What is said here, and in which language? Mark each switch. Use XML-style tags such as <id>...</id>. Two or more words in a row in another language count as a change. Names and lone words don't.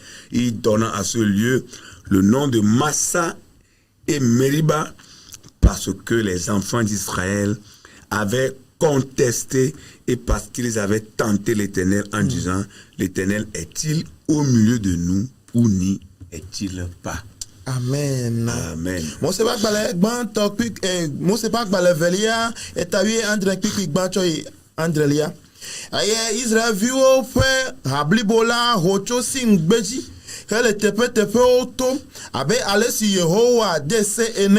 <fr>Il donna à ce lieu le nom de Massa et Meriba parce que les enfants d'Israël avaient contesté et parce qu'ils avaient tenté l'Éternel en disant, l'Éternel est-il au milieu de nous ou n'y est-il pas? Amen. Amen.</fr> <ee>Mose ƒe agbalẽ gbãtɔ Mose ƒe agbalẽ evelia eta wuiadre kpikpi gbãtsɔ yi andrelia. Eye Israelviwo ƒe hablibo la ho tso Sim gbedzi hele teƒeteƒewo tom abe ale si Yehowa de se ene.</ee>